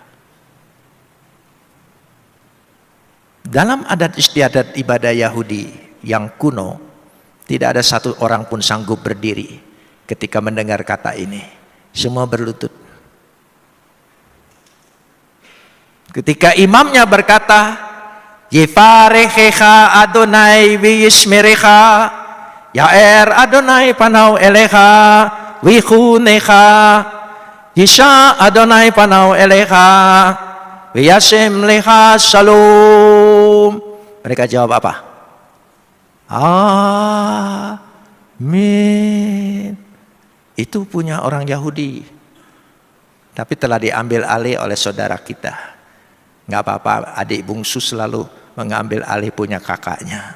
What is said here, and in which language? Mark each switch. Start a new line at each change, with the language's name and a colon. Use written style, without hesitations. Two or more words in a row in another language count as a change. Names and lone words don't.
Indonesian: Dalam adat istiadat ibadah Yahudi yang kuno, tidak ada satu orang pun sanggup berdiri ketika mendengar kata ini. Semua berlutut. Ketika imamnya berkata,
Hebrew: יברכך אדני וישמרך יאר אדני פניו אליך ויחנך ישא אדני פניו אליך וישם לך שלום.
Indonesian: Mereka jawab apa? Amin. Itu punya orang Yahudi, tapi telah diambil alih oleh saudara kita. Nggak apa-apa, adik bungsu selalu mengambil alih punya kakaknya.